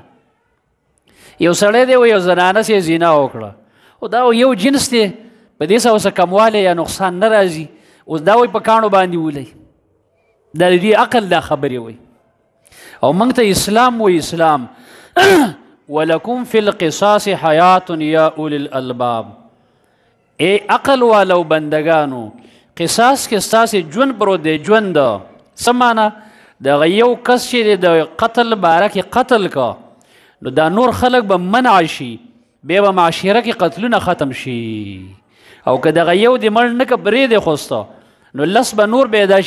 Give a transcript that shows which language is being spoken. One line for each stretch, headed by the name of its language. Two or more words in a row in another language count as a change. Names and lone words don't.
Pashto: یو سړی دی وایي یو زنانه سې زنا وکړه، او دا یو جنس دی، په دې سره اوسه کموالی یا نقصان نه راځي. اوس دا وایي په کاڼو باندې ولئ. دا د دې عقل دا خبرې وایي. او موږ ته اسلام وایي، اسلام
Arabic: ولکم فی القصاص حیات یا اولی الالباب.
Pashto: ای عقل والو بندگانو، قصاص کې ستاسې ژوند پروت دی. ژوند څه معنی؟ دغه یو کس چې د قتل باره کې قتل که، نو دا نور خلک به منع شي، بیا به معاشره کې قتلونه ختم شي. او که دغه یو دې مړ نه که پرېږدې خوسته، نو لس به نور پیدا شي.